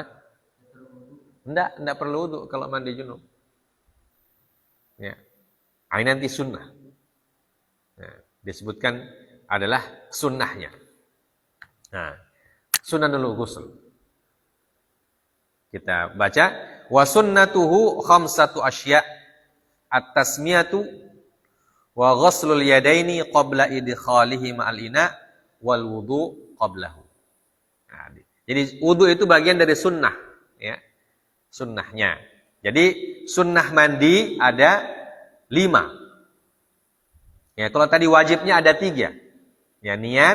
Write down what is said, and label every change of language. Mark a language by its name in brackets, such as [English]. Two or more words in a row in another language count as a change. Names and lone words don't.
[Indonesian] Enggak perlu wudu kalau mandi junub. Ya. Ini nanti sunnah. Ya. Disebutkan adalah sunnahnya. [Arabic] Nah, سنن الغسل. [Indonesian] Kita baca [Arabic] وسننه خمسة أشياء التسمية وغسل اليدين قبل إدخالهما مع الإناء والوضوء قبله. [Indonesian] Nah, jadi wudu itu bagian dari sunnah, ya. Sunnahnya. Jadi sunnah mandi ada 5. Ya, kalau tadi wajibnya ada 3. Ya, niat,